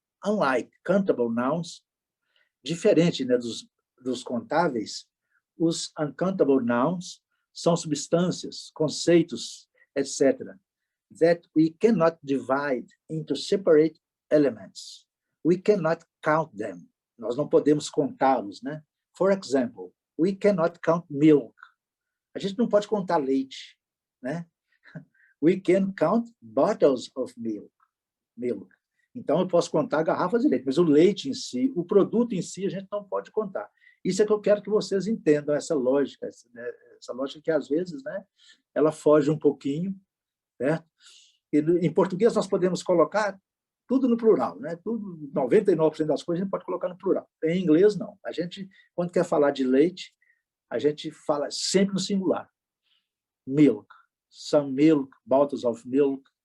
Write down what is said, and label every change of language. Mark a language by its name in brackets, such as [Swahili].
[English] Unlike countable nouns, [Portuguese] diferente, né, dos contáveis, os [English] uncountable nouns [Portuguese] são substâncias, conceitos, [English] etc., that we cannot divide into separate elements. We cannot count them. [Portuguese] Nós não podemos contá-los, né? [English] For example, we cannot count milk. [Portuguese] A gente não pode contar leite, né? [English] We can count bottles of milk. [Portuguese] Então, eu posso contar garrafas de leite, mas o leite em si, o produto em si, a gente não pode contar. Isso é que eu quero que vocês entendam, essa lógica, essa lógica que, às vezes, né, ela foge um pouquinho, certo? E, em português, nós podemos colocar tudo no plural, né? Tudo, 99% das coisas a gente pode colocar no plural. Em inglês, não. A gente, quando quer falar de leite, a gente fala sempre no singular. [English] Milk, some milk, bottles of milk.